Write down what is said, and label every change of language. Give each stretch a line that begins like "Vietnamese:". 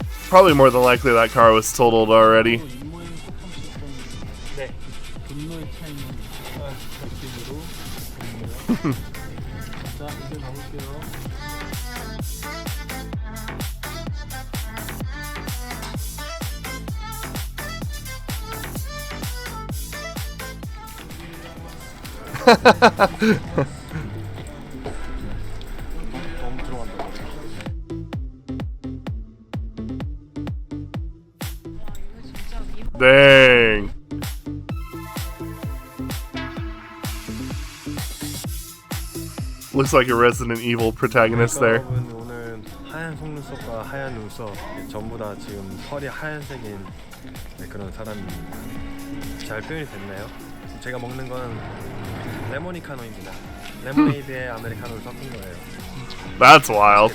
English: Probably more than likely that car was totaled already.
Korean: 네. 분노에 차 있는 느낌으로. 자, 이제 가볼게요. 너무 들어간다.
English: Dang. Looks like a Resident Evil protagonist there.
Korean: 여러분, 오늘 하얀 속눈썹과 하얀 눈썹 전부 다 지금 털이 하얀색인 그런 사람입니다. 잘 표현이 됐나요? 제가 먹는 건 레모니카노입니다. 레모네이드에 아메리카노를 섞은 거예요.
English: That's wild.